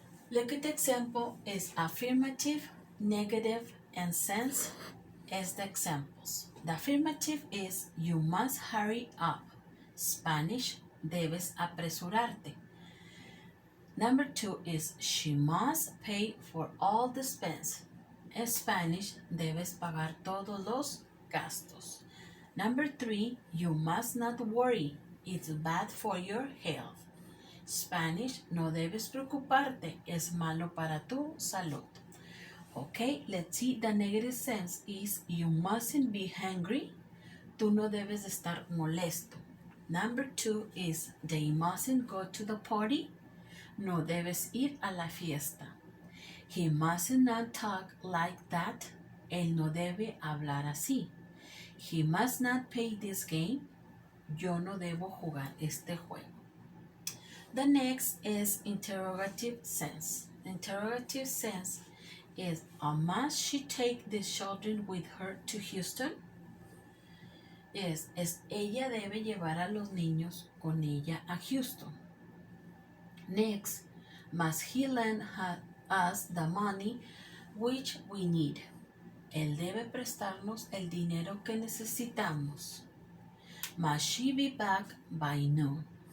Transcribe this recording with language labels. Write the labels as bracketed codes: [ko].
[en] Look at the example is affirmative, negative, and sense as the examples. The affirmative is you must hurry up. Spanish, [es] debes apresurarte. [en] Number 2 is she must pay for all the expense. [es] En Spanish, debes pagar todos los gastos. [en] Number 3, you must not worry. It's bad for your health. Spanish, [es] no debes preocuparte. Es malo para tu salud. [en] Okay, let's see. The negative sense is you mustn't be hungry. [es] Tú no debes estar molesto. [en] Number 2 is they mustn't go to the party. [es] No debes ir a la fiesta. [en] He must not talk like that. [es] Él no debe hablar así. [en] He must not play this game. [es] Yo no debo jugar este juego. [en] The next is interrogative sense. Interrogative sense is must she take the children with her to Houston? [es] Es ella debe llevar a los niños con ella a Houston. [en] Next, must he lend us the money which we need? [es] Él debe prestarnos el dinero que necesitamos. [en] Must she be back by noon?